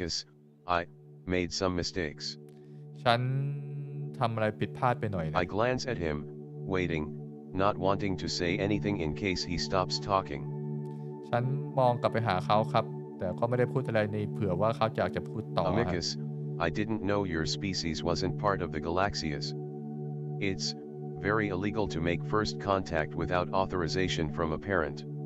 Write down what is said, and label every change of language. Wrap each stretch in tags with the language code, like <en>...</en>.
<en>Amicus, I made some mistakes.</en> <th>ฉันทำอะไรผิดพลาดไปหน่อยนะ</th> <en>I glance at him, waiting, not wanting to say anything in case he stops talking.</en> <th>ฉันมองกลับไปหาเขาครับแต่ก็ไม่ได้พูดอะไรในเผื่อว่าเขาอยากจะพูดต่อ</th> <en>Amicus, I didn't know your species wasn't part of the Galaxias. It's very illegal to make first contact without authorization from a parent.</en>